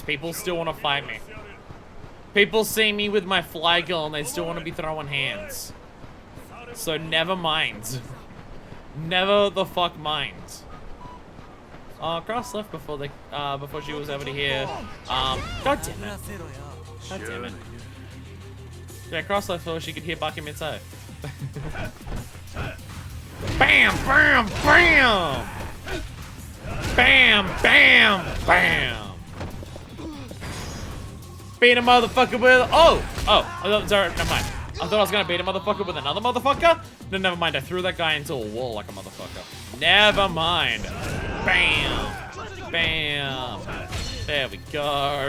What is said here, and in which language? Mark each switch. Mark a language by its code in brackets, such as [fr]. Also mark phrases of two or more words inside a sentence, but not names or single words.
[en] People still want to fight me. People see me with my fly girl and they still want to be throwing hands. So never mind. Never the fuck mind. Cross left before she was over to here. God damn it. God damn it. Yeah, cross left before she could hear Bakimitsu. Bam, bam, bam! Bam, bam, bam! Beat a motherfucker with... Oh! Sorry, never mind. I thought I was gonna beat a motherfucker with another motherfucker? No, never mind. I threw that guy into a wall like a motherfucker. Never mind. Bam! Bam! There we go.